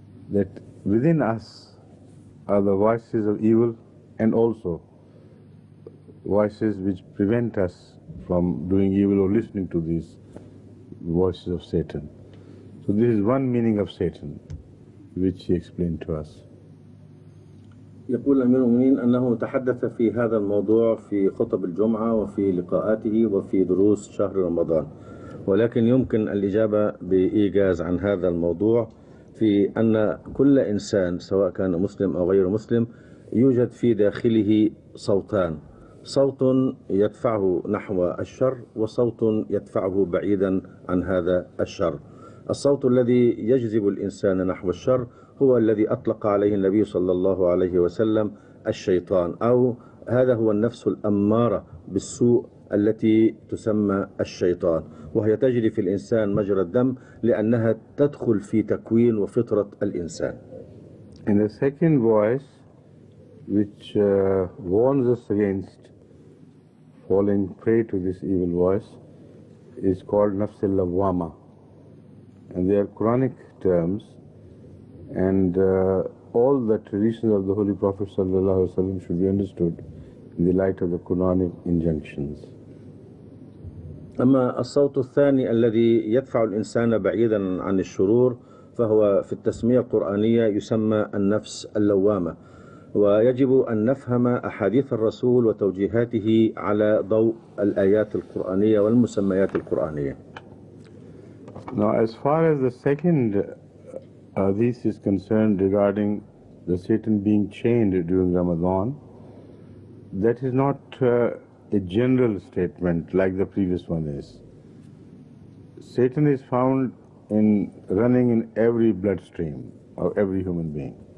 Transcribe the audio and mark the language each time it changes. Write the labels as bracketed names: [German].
[English] That within us are the voices of evil and also voices which prevent us from doing evil or listening to these voices of Satan. So this is one meaning of Satan, which he explained to us. [Arabic] يقول أمير المؤمنين أنه تحدث في هذا الموضوع في خطب الجمعة وفي لقاءاته وفي دروس شهر رمضان، ولكن يمكن الإجابة بإيجاز عن هذا الموضوع في أن كل إنسان سواء كان مسلم أو غير مسلم يوجد في داخله صوتان، صوت يدفعه نحو الشر وصوت يدفعه بعيدا عن هذا الشر. الصوت الذي يجذب الإنسان نحو الشر هو الذي أطلق عليه النبي صلى الله عليه وسلم الشيطان، أو هذا هو النفس الأمارة بالسوء التي تسمى الشيطان، وهي تجري في الإنسان مجرى الدم لأنها تدخل في تكوين وفطرة الإنسان. [English] And the second voice which warns us against falling prey to this evil voice is called nafs al-lawwama, and they are Quranic terms, and all the traditions of the Holy Prophet ﷺ should be understood in the light of the Quranic injunctions. [Arabic] أما الصوت الثاني الذي يدفع الإنسان بعيدا عن الشرور فهو في التسمية القرآنية يسمى النفس اللوامة، ويجب أن نفهم أحاديث الرسول وتوجيهاته على ضوء الآيات القرآنية والمسميات القرآنية. [English] Now, as far as the second hadith is concerned regarding the Satan being chained during Ramadan, that is not a general statement like the previous one is. Satan is found running in every bloodstream of every human being.